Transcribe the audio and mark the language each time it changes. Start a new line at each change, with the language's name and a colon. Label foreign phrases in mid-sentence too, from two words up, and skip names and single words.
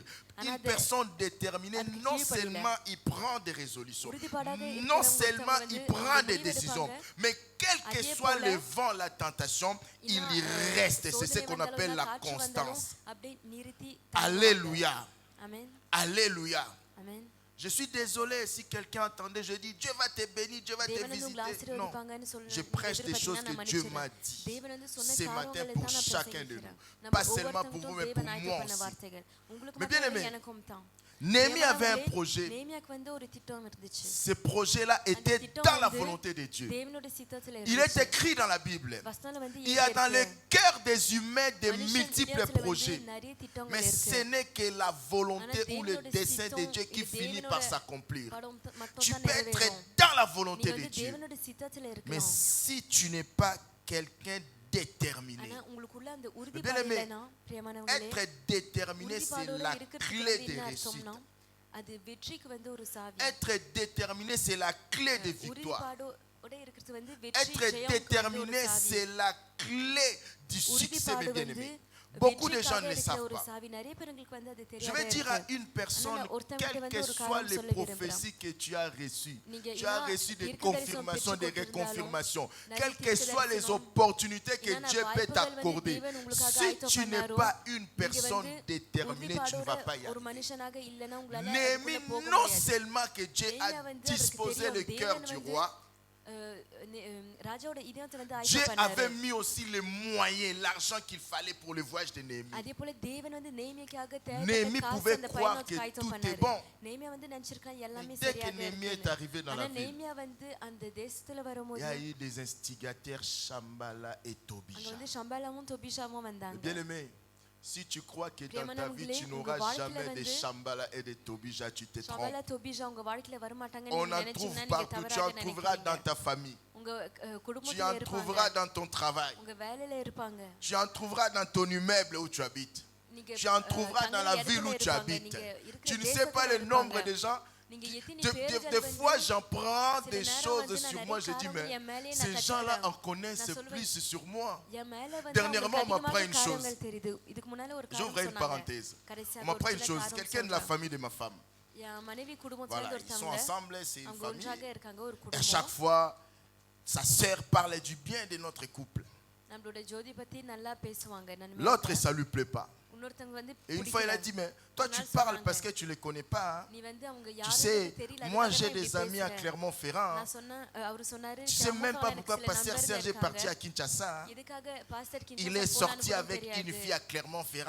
French: Une personne déterminée, non seulement il prend des résolutions, non seulement il prend des décisions, mais quel que soit le vent, la tentation, il y reste. C'est ce qu'on appelle la constance. Alléluia. Amen. Alléluia. Amen. Je suis désolé si quelqu'un entendait, je dis Dieu va te bénir, Dieu va te
Tamil: தேவன் வந்து உங்களை
French: visiter. Non,
Tamil: ஆசீர்வதிப்பாங்கன்னு சொல்லி
French: je prêche des choses que Dieu m'a dit
Tamil: தேவன் வந்து சொன்ன
French: ce matin
Tamil: காரியங்களை
French: pour
Tamil: தான் நான்
French: chacun de
Tamil: பிரசங்கிக்கிறேன்.
French: nous.
Tamil: நம்ம
French: Pas seulement pour vous, mais pour
Tamil: தேவன்
French: moi
Tamil: ஆயத்த பண்ண
French: aussi.
Tamil: வார்த்தைகள் உங்களுக்கு
French: Mais bien
Tamil: மட்டும்
French: aimé,
Tamil: எனக்கும் தான்.
French: Néhémie avait un projet.
Tamil: நேமியாக்கு வந்து ஒரு திட்டம் இருந்துச்சு.
French: Ce projet-là était dans la volonté de Dieu.
Tamil: தேவனுடைய சித்தத்துல
French: Il est
Tamil: இருந்துச்சு.
French: écrit dans la Bible.
Tamil: வசனத்துல வந்து
French: Il y a dans le cœur des humains de
Tamil: மனுஷன்
French: multiples
Tamil: இதயத்துல
French: projets.
Tamil: வந்து நிறைய திட்டங்கள்
French: Mais
Tamil: இருக்கு.
French: ce n'est que la volonté ou le
Tamil: தேவனுடைய
French: dessein de Dieu qui
Tamil: சித்தம்
French: finit
Tamil: தேவனோட
French: par s'accomplir.
Tamil: படம் மட்டும்
French: Tu
Tamil: தான்
French: peux être
Tamil: நிறைவேறும்.
French: dans la
Tamil: நீ
French: volonté de
Tamil: வந்து
French: Dieu.
Tamil: தேவனுடைய சித்தத்துல
French: Mais
Tamil: இருக்கலாம்.
French: si tu n'es pas quelqu'un déterminé,
Tamil: ஆனா உங்களுக்குள்ள அந்த
French: bien
Tamil: உறுதிப்பாடு
French: aimé,
Tamil: இல்லைனா பிரியமானவங்களே
French: être déterminé, c'est
Tamil: உறுதிப்பாடோட
French: la
Tamil: இருக்கிறது
French: clé
Tamil: வந்து
French: de
Tamil: என்ன
French: réussite.
Tamil: அர்த்தம்னா அது வெற்றிக்கு வந்து ஒரு சாவி.
French: Être déterminé, c'est la clé de victoire.
Tamil: உறுதிப்பாடோட இருக்கிறது வந்து வெற்றி
French: Être
Tamil: ஜெயம்
French: déterminé, c'est la clé du succès, mes
Tamil: உறுதிப்பாடு வந்து
French: bien-aimés. Beaucoup de gens ne le
Tamil: வெற்றிக்காக
French: savent
Tamil: ஒரு
French: pas.
Tamil: சாவி. நிறைய பேருக்கு வந்து அது
French: Je
Tamil: தெரியாது.
French: vais dire à une personne, quelles que soient les prophéties que tu as reçues, tu as reçu des confirmations, des reconfirmations, quelles que soient les opportunités que Dieu peut t'accorder, si tu n'es pas une personne déterminée, tu ne vas pas y
Tamil: ஒரு
French: arriver.
Tamil: மனுஷனாக இல்லனா உங்களால
French: Néhémie, non seulement que Dieu a disposé le cœur du roi,
Tamil: ராஜாவோட இதயத்தை வந்து
French: Dieu
Tamil: ஆயத்தம்
French: avait
Tamil: பண்ணாரு.
French: mis aussi les moyens, l'argent qu'il fallait pour le voyage de Néhémie.
Tamil: அதே போல தேவன் வந்து நேமியாக்காக
French: Néhémie
Tamil: தேவையான
French: pouvait
Tamil: காசு அந்த
French: croire
Tamil: பயணத்துக்கு
French: que
Tamil: ஆயத்தம்
French: tout est
Tamil: பண்ணாரு.
French: bon.
Tamil: நேமியா வந்து நினைச்சிருக்கான் எல்லாமே
French: Dès que
Tamil: சரியாக
French: Néhémie est
Tamil: இருக்குன்னு.
French: arrivé dans
Tamil: ஆனா
French: la ville,
Tamil: நேமியா வந்து அந்த தேசத்துல
French: il y
Tamil: வரும்போது
French: a eu des instigateurs Shambhala et
Tamil: அங்க
French: Tobija.
Tamil: வந்து சம்பளமும் தொபிஷாவும் வந்தாங்க.
French: Bien-aimé, si tu crois que dans ta vie tu n'auras jamais de Shambhala et de Tobija, tu te trompes.
Tamil: சம்பள தொபிஷா உங்க வாழ்க்கையில வர மாட்டாங்கன்னு
French: On
Tamil: நீங்க
French: en
Tamil: நினைச்சீங்கன்னா
French: trouve
Tamil: நீங்க
French: partout. Tu
Tamil: தவறாக
French: en trouveras dans
Tamil: நினைக்கிறீங்க.
French: ta famille.
Tamil: உங்க
French: Tu
Tamil: குடும்பத்துல
French: en trouveras
Tamil: இருப்பாங்க.
French: dans ton travail.
Tamil: உங்க வேலையில இருப்பாங்க.
French: Tu en trouveras dans ton immeuble où tu habites.
Tamil: நீங்க
French: Tu en trouveras dans la ville où tu habites. Tu ne sais pas le nombre de gens.
Tamil: நீங்க எத்தனை
French: Des
Tamil: பேர்கள்
French: fois,
Tamil: வந்து
French: j'en prends
Tamil: சில
French: des
Tamil: நேரம்
French: choses
Tamil: வந்து
French: sur
Tamil: நான்
French: moi.
Tamil: நிறைய
French: Je dis,
Tamil: காரியங்கள்
French: mais
Tamil: என் மேலே நான்
French: ces gens-là en
Tamil: கத்துக்கிறேன்.
French: connaissent
Tamil: நான் சொல்லுவேன்,
French: plus sur moi.
Tamil: என் மேல வந்து
French: Dernièrement, on
Tamil: அவங்களுக்கு
French: m'apprend
Tamil: அதிகமான
French: une chose.
Tamil: காரியங்கள் தெரியுது. இதுக்கு முன்னால ஒரு
French: J'ouvre
Tamil: காரியம்
French: une
Tamil: சொன்னாங்க.
French: parenthèse.
Tamil: கடைசியாக
French: On m'apprend
Tamil: ஒரு
French: une
Tamil: சில
French: chose.
Tamil: காரியம்
French: Quelqu'un de la
Tamil: சொல்றேன்.
French: famille de ma femme.
Tamil: என் மனைவி குடும்பத்துல
French: Voilà,
Tamil: இருந்து
French: ils sont
Tamil: ஒருத்தவங்க
French: ensemble, c'est une
Tamil: அவங்க
French: famille.
Tamil: ஒன்றாக இருக்காங்க ஒரு
French: Et à chaque
Tamil: குடும்பம்.
French: fois, sa sœur parlait du bien de notre couple.
Tamil: நம்மளோட ஜோதி பத்தி நல்லா பேசுவாங்க.
French: L'autre, ça ne lui plaît pas.
Tamil: இன்னொருத்தவங்க வந்து
French: Et une fois, il a dit, mais Toi, tu parles parce que tu ne les connais pas. Tu sais, moi j'ai des amis à Clermont-Ferrand. Tu sais même pas pourquoi Pasteur Serge est parti à Kinshasa. Il est sorti avec une fille à Clermont-Ferrand.